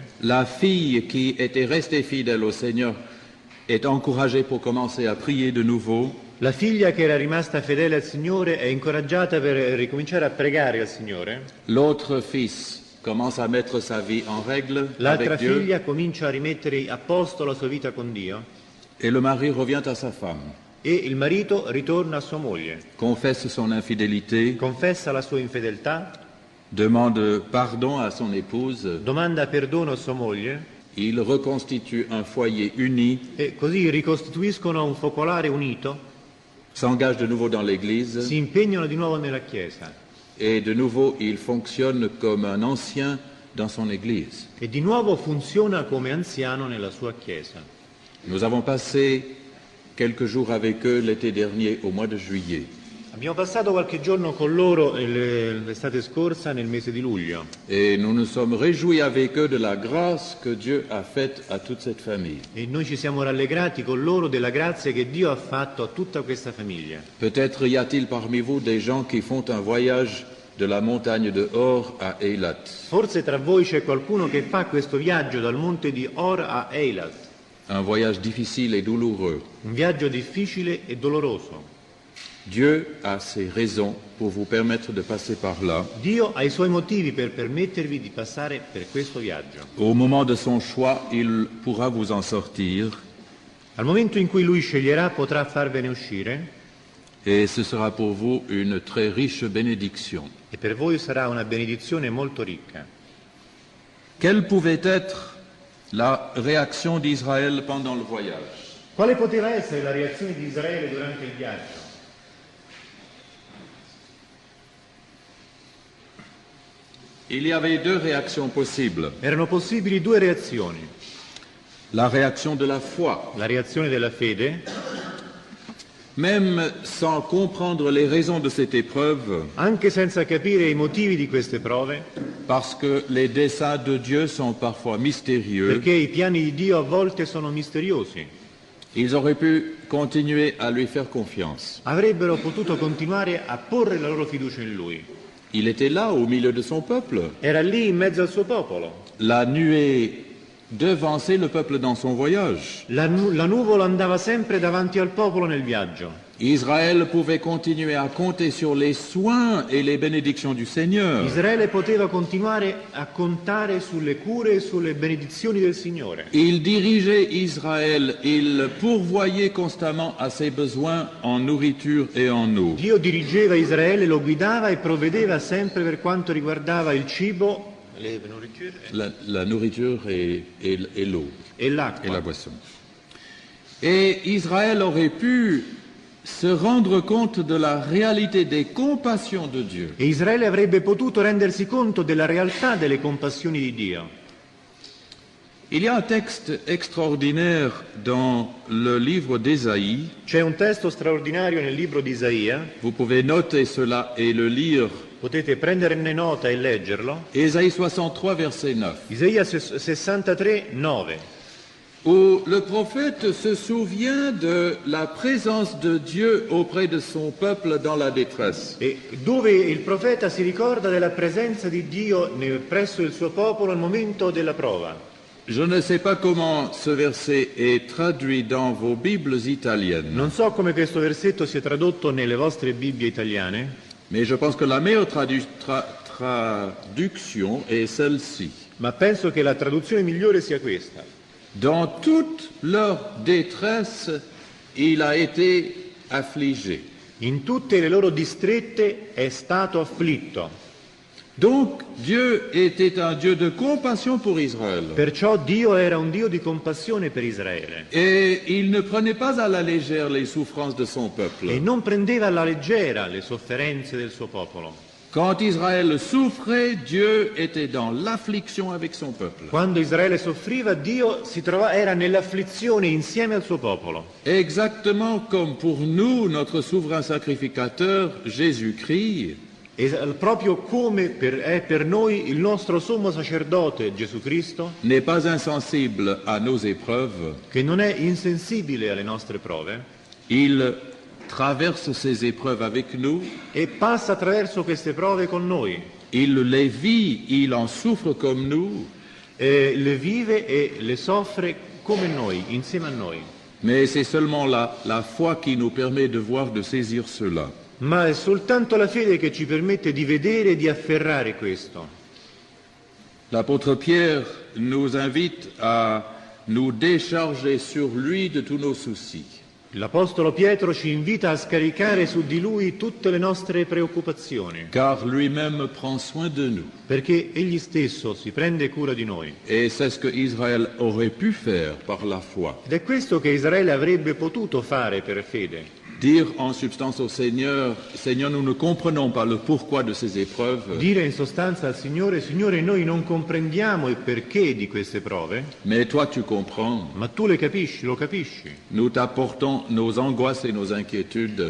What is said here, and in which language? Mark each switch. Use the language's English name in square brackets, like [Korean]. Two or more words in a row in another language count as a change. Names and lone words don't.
[French] La fille qui était restée fidèle au Seigneur est encouragée pour commencer à prier de nouveau. [Italian] La figlia che era rimasta fedele al Signore è incoraggiata per ricominciare a pregare al Signore. [French] L'autre fils commence à mettre sa vie en règle [Italian] L'altra [French] avec Dieu. [Italian] figlia comincia a rimettere a posto la sua vita con Dio [French] Et le mari revient à sa femme, [Italian] e il marito ritorna a sua moglie, [French] confesse son infidélité, [Italian] confessa la sua infedeltà, [French] demande pardon à son épouse. [Italian] domanda perdono a sua moglie [French] Il reconstitue un foyer uni, [Italian] e così ricostituiscono un focolare unito, [French] s'engage de nouveau dans l'Église [Italian] si impegnano di nuovo nella Chiesa [French] et de nouveau il fonctionne comme un ancien dans son Église. [Italian] e di nuovo funziona come anziano nella sua Chiesa. [French] Nous avons passé quelques jours avec eux l'été dernier au mois de juillet. [Italian] Abbiamo passato qualche giorno con loro l'estate scorsa nel mese di luglio [French] Et nous nous sommes réjouis avec eux de la grâce que Dieu a faite à toute cette famille. [Italian] e noi ci siamo rallegrati con loro della grazia che Dio ha fatto a tutta questa famiglia. [French] Peut-être y a-t-il parmi vous des gens qui font un voyage de la montagne de Hor à Eilat. [Italian] Forse tra voi c'è qualcuno che fa questo viaggio dal monte di Hor a Eilat, [French] Un voyage difficile et douloureux. [Italian] un viaggio difficile e doloroso. [French] Dieu a ses raisons pour vous permettre de passer par là. [Italian] Dio ha i suoi motivi per permettervi di passare per questo viaggio. [French] Au moment de son choix, il pourra vous en sortir [Italian] Al momento in cui Lui sceglierà potrà farvene uscire [French] et ce sera pour vous une très riche bénédiction. [Italian] e per voi sarà una benedizione molto ricca. [French] Quelle pouvait être la réaction d'Israël pendant le voyage? [Italian] Quale poteva essere la reazione di Israele durante il viaggio? [French] Il y avait deux réactions possibles. [Italian] Erano possibili due reazioni. [French] La réaction de la foi. [Italian] La reazione della fede, [French] même sans comprendre les raisons de cette épreuve, [Italian] anche senza capire i motivi di queste prove, [French] parce que les desseins de Dieu sont parfois mystérieux, [Italian] perché i piani di Dio a volte sono misteriosi. [French] ils auraient pu continuer à lui faire confiance. [Italian] Avrebbero potuto continuare a porre la loro fiducia in Lui. [French] Il était là au milieu de son peuple. [Italian] Era lì in mezzo al suo popolo. [French] La nuée devançait le peuple dans son voyage. [Italian] La nuvola andava sempre davanti al popolo nel viaggio. [French] Israël pouvait continuer à compter sur les soins et les bénédictions du Seigneur. [Italian] Israele poteva continuare a contare sulle cure e sulle benedizioni del Signore. [French] Il dirigeait Israël, il pourvoyait constamment à ses besoins en nourriture et en eau. [Italian] Dio dirigeva Israele, lo guidava e provvedeva sempre per quanto riguardava il cibo, [French] La nourriture et l'eau [Italian] e [French] et la [Italian] l'acqua. [French] boisson. Et Israël aurait pu se rendre compte de la réalité des compassions de Dieu. [Italian] E Israele avrebbe potuto rendersi conto della realtà delle compassioni di Dio. [French] Il y a un texte extraordinaire dans le livre d'Ésaïe. [Italian] C'è un testo straordinario nel libro di Isaia, [French] Vous pouvez noter cela et le lire. [Italian] potete prenderne nota e leggerlo. [French] Ésaïe 63, verset 9, [Italian] Isaia 63, 9, [French] où le prophète se souvient de la présence de Dieu auprès de son peuple dans la détresse. [Italian] e dove il profeta si ricorda della presenza di Dio presso il suo popolo al momento della prova. [French] Je ne sais pas comment ce verset est traduit dans vos Bibles italiennes, [Italian] Non so come questo versetto sia tradotto nelle vostre Bibbie italiane, [French] mais je pense que la meilleure traduction est celle-ci. [Italian] ma penso che la traduzione migliore sia questa. [French] Dans toute leur détresse, il a été affligé. [Italian] In tutte le loro distrette è stato afflitto. [French] Donc Dieu était un Dieu de compassion pour Israël. [Italian] Perciò Dio era un Dio di compassione per Israele [French] Et il ne prenait pas à la légère les souffrances de son [Italian] e [French] peuple. [Italian] non prendeva alla leggera le sofferenze del suo popolo. [French] Quand Israël souffrait, Dieu était dans l'affliction avec son peuple. [Italian] Quando Israele soffriva, Dio era nell'afflizione insieme al suo popolo. [French] Exactement comme pour nous, notre souverain sacrificateur, Jésus-Christ, [Italian] E proprio come è per noi il nostro sommo sacerdote Gesù Cristo, [French] n'est pas insensible à nos épreuves. [Italian] che non è insensibile alle nostre prove [French] Il traverse ces épreuves avec nous, [Italian] e passa attraverso queste prove con noi, [French] il les vit, il en souffre comme nous, [Italian] le vive e le soffre come noi, insieme a noi. [French] mais c'est seulement la foi qui nous permet de voir, de saisir cela. [Italian] Ma è soltanto la fede che ci permette di vedere e di afferrare questo. [French] L'apôtre Pierre nous invite à nous décharger sur lui de tous nos soucis. [Italian] L'Apostolo Pietro ci invita a scaricare su di lui tutte le nostre preoccupazioni, [French] Car lui-même prend soin de nous. [Italian] perché egli stesso si prende cura di noi. [French] Et c'est ce que Israël aurait pu faire par la foi. [Italian] Ed è questo che Israele avrebbe potuto fare per fede. [French] Dire en substance au Seigneur, Seigneur, nous ne comprenons pas le pourquoi de ces épreuves, [Italian] Dire in sostanza al Signore, Signore, noi non comprendiamo il perché di queste prove, [French] mais toi tu comprends. [Italian] ma tu le capisci, lo capisci. [French] Nous t'apportons nos angoisses et nos inquiétudes